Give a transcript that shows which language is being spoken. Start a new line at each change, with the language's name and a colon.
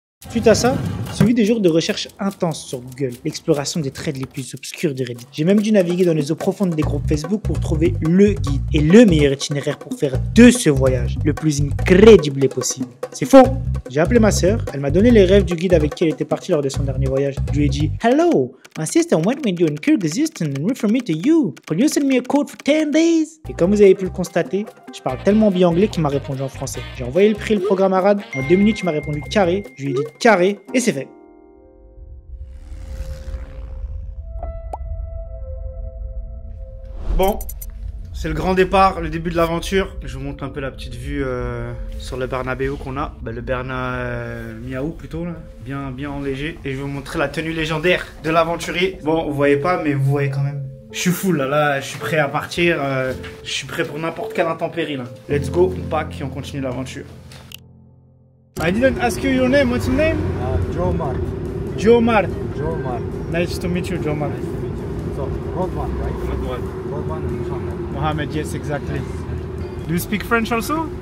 French: Suite à ça, suivi des jours de recherche intense sur Google, l'exploration des threads les plus obscurs de Reddit. J'ai même dû naviguer dans les eaux profondes des groupes Facebook pour trouver le guide et le meilleur itinéraire pour faire de ce voyage le plus incroyable possible. C'est faux! J'ai appelé ma sœur, elle m'a donné les rêves du guide avec qui elle était partie lors de son dernier voyage. Je lui ai dit «
English: Hello, my sister went with you in Kyrgyzstan and referred me to you. Could you send me a code for 10 days?
French: » Et comme vous avez pu le constater, je parle tellement bien anglais qu'il m'a répondu en français. J'ai envoyé le prix et le programme à Rad. En 2 minutes, il m'a répondu carré. Je lui ai dit carré et c'est fait. Bon, c'est le grand départ, le début de l'aventure. Je vous montre un peu la petite vue sur le Bernabéu qu'on a. Le Miaou plutôt, là. Bien enléger. Et je vais vous montrer la tenue légendaire de l'aventurier. Bon, vous voyez pas, mais vous voyez quand même. Je suis full là, je suis prêt à partir. Je suis prêt pour n'importe quelle intempérie là.
English: Let's go,
French: on pack et on continue l'aventure.
English: I didn't ask you your name. What's your name? Jomar. Jomar. Jomar. Nice to meet you, Jomar. Nice to meet you. So, Rodwan, right? Rodwan and Mohammed. Mohammed, yes, exactly. Do you speak French also?